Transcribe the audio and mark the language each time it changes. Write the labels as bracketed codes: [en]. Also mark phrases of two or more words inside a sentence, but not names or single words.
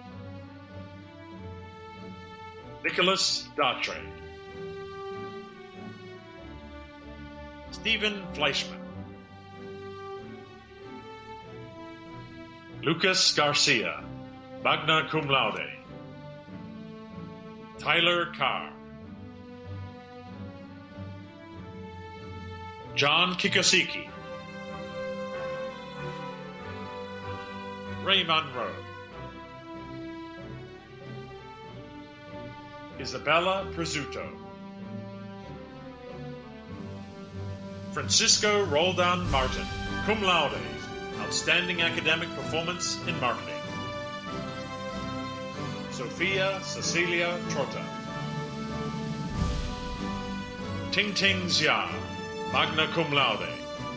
[en] Nicholas Dartre. Stephen Fleischman. Lucas Garcia, [la] magna cum laude. [en] Tyler Carr. John Kikosiki. Ray Monroe. Isabella Presuto. Francisco Roldan Martin, [la] cum laude, [en] outstanding academic performance in marketing. Sophia Cecilia Trota. Ting Ting Xia, [la] magna cum laude.